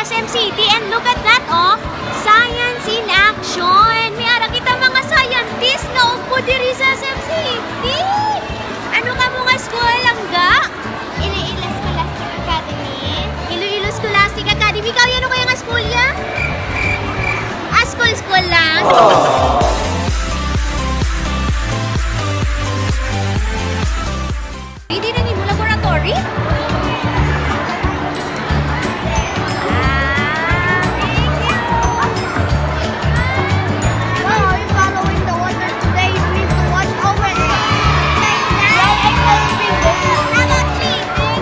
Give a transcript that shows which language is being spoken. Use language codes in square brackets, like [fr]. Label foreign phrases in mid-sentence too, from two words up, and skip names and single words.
[en] City. And look at that, oh. Science in action. [hil] May ara kita mga scientist na upo diri sa SM City. Ano ka mga school langga? Iloilo Scholastic Academy. Iloilo Scholastic Academy. Ikaw yan o kaya nga school ya? [tl] Ah, school lang. Hindi na yung laboratory? [en] Wow, are you following the water today? You need to watch over it. Why I can't be this? I'm not cheating.